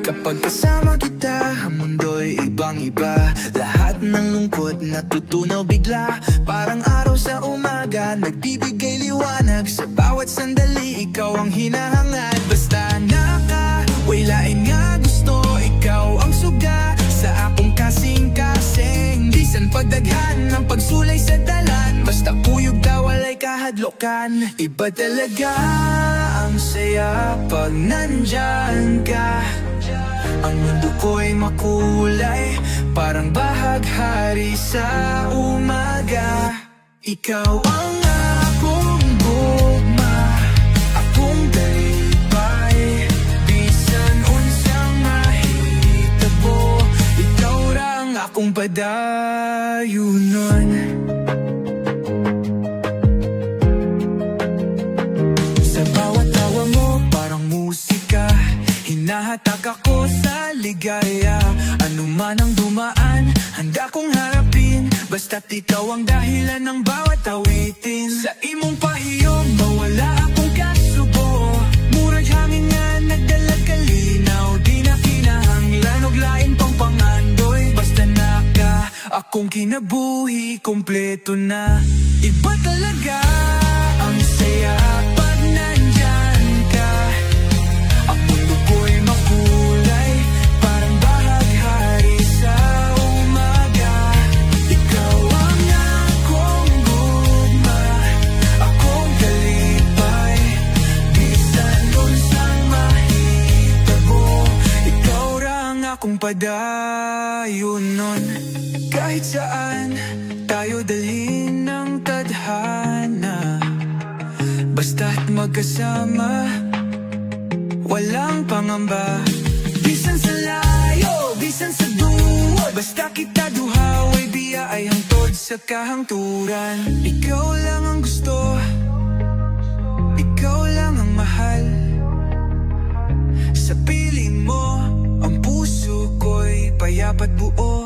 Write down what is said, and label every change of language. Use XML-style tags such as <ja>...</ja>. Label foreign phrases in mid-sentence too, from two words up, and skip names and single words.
<tl>Pagkasama kita, ang mundo'y ibang-iba. Lahat ng lungkot natutunaw bigla. Parang araw sa umaga, nagbibigay liwanag. Sa bawat sandali, ikaw ang hinahangad.</tl> <ceb>Basta nakawailain nga gusto, ikaw ang suga sa akong kasing-kasing. Bisan pagdaghan ng pagsulay sa dalan, basta kuyog daw walay kahadlokan.</ceb> <tl>Iba talaga ang saya pag nandyan ka. Ang mundo ko'y makulay, parang bahaghari sa umaga.</tl> <ceb>Ikaw ang akong gugma, akong dalipay. Bisan unsang mahitabo, ikaw rang akong padayunon.</ceb> <tl>Sa bawat tawa mo parang musika, hinahatak ako sa ligaya. Ano man ang dumaan, handa kong harapin. Basta't ikaw ang dahilan ng bawat awitin.</tl> <ceb>Sa imong pahiyom, mawala akong kasubo. Murag hangin nga nagdalag kalinaw. Di na kinahanglan og lain pang pangandoy. Basta naka, akong kinabuhi, kompleto na.</ceb> <tl>Iba talaga ang saya pag nandyan ka. Ang mundo ko'y makulay, parang bahaghari sa umaga.</tl> <ceb>Ikaw ang akong gugma, akong kalipay. Bisan unsang mahitabo, ikaw rang akong padayunon.</ceb> <tl>Kahit saan tayo dalhin ng tadhana, basta't magkasama, walang pangamba.</tl> <ceb>Bisan sa layo, bisan sa duwa, basta kita duha, way biya ay hangtod sa kahangturan.</ceb> <tl>Ikaw lang ang gusto, ikaw lang ang mahal. Sa piling mo, ang puso ko'y payapat buo.</tl>